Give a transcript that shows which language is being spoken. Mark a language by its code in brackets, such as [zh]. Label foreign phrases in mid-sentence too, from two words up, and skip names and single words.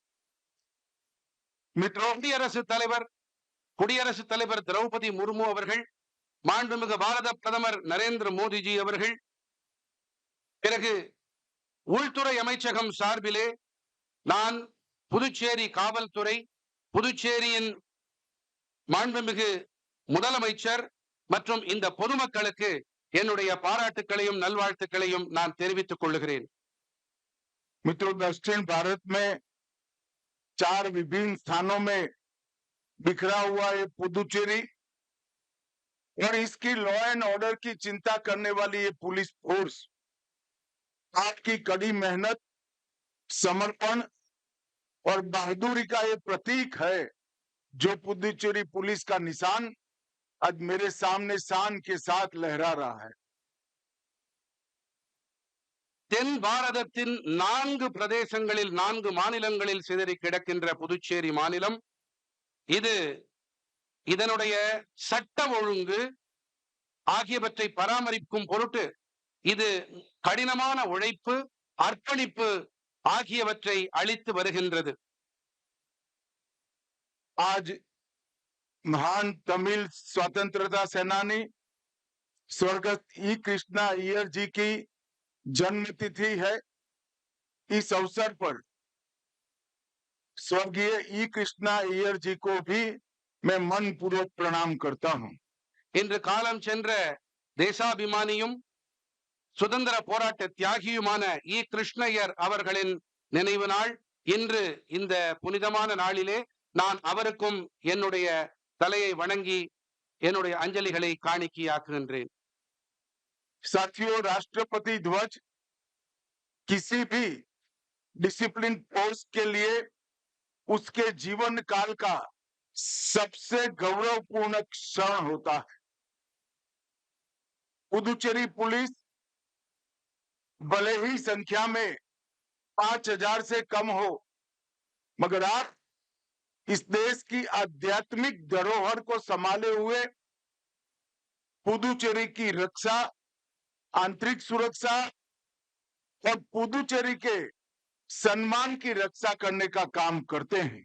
[ta] குடியரசுத் தலைவர் திரௌபதி முர்மு அவர்கள், மாண்புமிகு பாரத பிரதமர் நரேந்திர மோடிஜி அவர்கள், பிறகு உள்துறை அமைச்சகம் சார்பிலே நான் புதுச்சேரி காவல்துறை, புதுச்சேரியின் மாண்புமிகு முதலமைச்சர் மற்றும் இந்த பொதுமக்களுக்கு என்னுடைய பாராட்டுக்களையும் நல்வாழ்த்துக்களையும் நான் தெரிவித்துக் கொள்கிறேன். [hi] मित्रों, दक्षिण भारत में 4 विभिन्न स्थानों में बिखरा हुआ है पुदुचेरी और इसकी [en] law and order [hi] की चिंता करने वाली ये [en] police force [hi] आपकी कड़ी मेहनत, समर्पण और बहादुरी का ये प्रतीक है जो पुदुचेरी पुलिस का निशान आज मेरे सामने शान के साथ लहरा रहा है। [ta] தென் பாரதத்தின் 4 பிரதேசங்களில், 4 மாநிலங்களில் சிதறி கிடக்கின்ற புதுச்சேரி மாநிலம், இது இதனுடைய சட்ட ஒழுங்கு ஆகியவற்றை பராமரிக்கும் பொருட்டு இது கடினமான உழைப்பு, அர்ப்பணிப்பு ஆகியவற்றை அளித்து வருகின்றது. [hi] आज महान तमिल स्वतंत्रता सेनानी स्वर्गस्थ ई कृष्णा अय्यर जी की जन्म तिथि है। इस अवसर पर स्वर्गीय ई कृष्णा अय्यर जी को भी मैं मन पूर्वक प्रणाम करता हूं। [ta] இன்று காலம் சென்ற தேசாபிமானியும் சுதந்திர போராட்ட தியாகியுமான இ கிருஷ்ணய்யர் அவர்களின் நினைவு நாள். இன்று இந்த புனிதமான நாளிலே நான் அவருக்கும் என்னுடைய தலையை வணங்கி என்னுடைய அஞ்சலிகளை காணிக்கையாக்குகின்றேன். [hi] साथियों, राष्ट्रपति ध्वज किसी भी [en] discipline force [hi] के लिए उसके जीवन काल का सबसे गौरवपूर्ण क्षण होता है। पुदुचेरी पुलिस भले ही संख्या में 5,000 से कम हो, मगर आप इस देश की आध्यात्मिक धरोहर को संभाले हुए पुदुचेरी की रक्षा, आंतरिक सुरक्षा और पुदुचेरी के सम्मान की रक्षा करने का काम करते हैं।